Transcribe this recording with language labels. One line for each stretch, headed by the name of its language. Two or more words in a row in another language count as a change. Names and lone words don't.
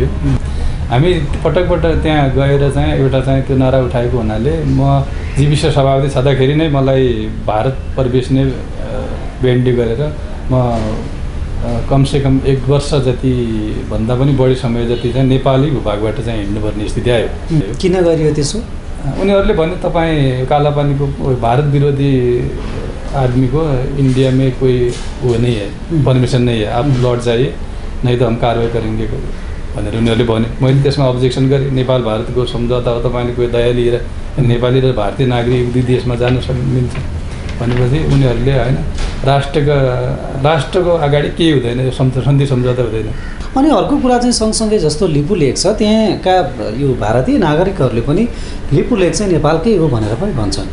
Nepali: हामी पटक त्यहाँ गएर चाहिँ एउटा चाहिँ त्यो नारा उठाएको हुनाले म जीविस सभापति छँदाखेरि नै मलाई भारत प्रवेश नै बेन्डी गरेर म कमसेकम 1 वर्ष जति भन्दा पनि बढी समय जति चाहिँ नेपाली भूभागबाट चाहिँ हिँड्नुपर्ने स्थिति आयो। किन गरियो त्यसो? उनीहरूले भने तपाईँ कालापानीको भारत विरोधी
Hindi: आदमी को इंडिया में कोई वो नहीं है, परमिशन नहीं है, आप लौट जाइए नहीं तो हम कार्रवाई करेंगे
Nepali: भनेर उनीहरूले भने। मैले त्यसमा अब्जेक्सन गरेँ। नेपाल भारतको सम्झौता हो, तपाईँले कोही दया लिएर नेपाली र भारतीय नागरिक दुई देशमा जान मिल्छ भनेपछि उनीहरूले हैन राष्ट्रको अगाडि केही हुँदैन, सन्धि सम्झौता हुँदैन। अनि अर्को कुरा चाहिँ सँगसँगै जस्तो लिपुलेक छ त्यहाँका यो भारतीय नागरिकहरूले पनि लिपुलेक चाहिँ नेपालकै हो भनेर पनि भन्छन्।